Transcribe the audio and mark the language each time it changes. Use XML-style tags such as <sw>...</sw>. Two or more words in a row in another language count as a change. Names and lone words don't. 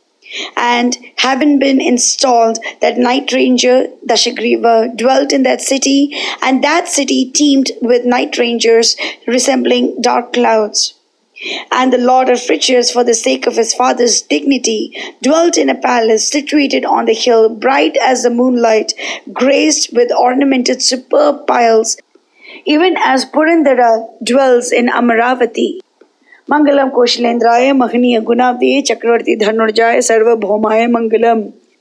<en>And having been installed, that night ranger Dashagriva dwelt in that city, and that city teemed with night rangers resembling dark clouds. And the Lord of Riches, for the sake of his father's dignity, dwelt in a palace situated on the hill, bright as the moonlight, graced with ornamented superb piles, even as Purandara dwells in Amaravati.</en> <sa>मङ्गलं कोशिलेन्द्राय महनीय गुणाब्धये चक्रवर्ति धनुर्जय सार्वभौमाय मङ्गलम्.</sa>